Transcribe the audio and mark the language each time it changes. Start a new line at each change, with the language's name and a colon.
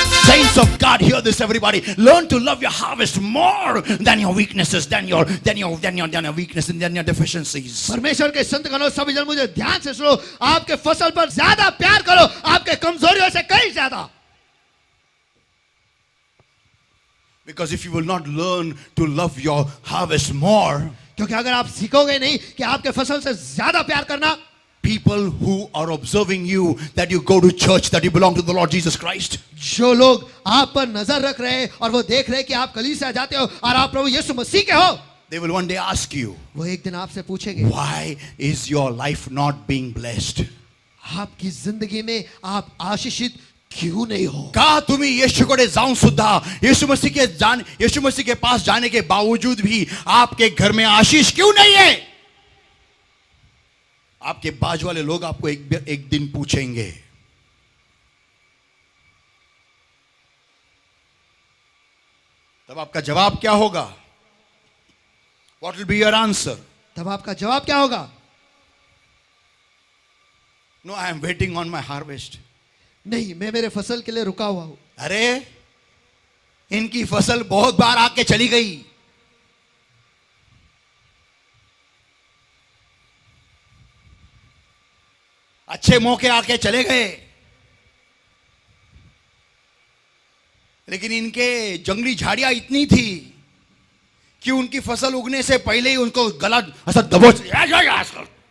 English: Saints of God, hear this everybody. Learn to love your harvest more than your weaknesses, than your weakness and than your deficiencies.
Hindi: परमेश्वर के संत गणों सभी जन मुझे ध्यान से सुनो, आपके फसल पर ज्यादा प्यार करो आपके कमजोरियों से कहीं ज्यादा.
English: Because if you will not learn to love your harvest more,
Hindi: क्योंकि अगर आप सीखोगे नहीं कि आपके फसल से ज्यादा प्यार करना,
English: people who are observing you, that you go to church, that you belong to the Lord Jesus Christ.
Hindi: जो लोग आप पर नजर रख रहे हैं और वो देख रहे हैं कि आप कलीसिया जाते हो और आप प्रभु यीशु मसीह के हो,
English: They will one day ask you,
Hindi: वो एक दिन आपसे पूछेंगे,
English: why is your life not being blessed?
Hindi: आपकी जिंदगी में आप आशीषित क्यों नहीं हो?
Marathi: का तुम्ही येशूकडे जाऊन सुद्धा
Hindi: यीशु मसीह के पास जाने के बावजूद भी आपके घर में आशीष क्यों नहीं है? आपके बाजू वाले लोग आपको एक दिन पूछेंगे. तब आपका जवाब क्या होगा?
English: What will be your answer?
Hindi: तब आपका जवाब क्या होगा?
English: No, I am waiting on my harvest.
Hindi: नहीं, मैं मेरे फसल के लिए रुका हुआ हूं. अरे इनकी फसल बहुत बार आके चली गई. अच्छे मौके आके चले गए, लेकिन इनके जंगली झाड़ियां इतनी थी कि उनकी फसल उगने से पहले ही उनको गला ऐसा दबोच लिया.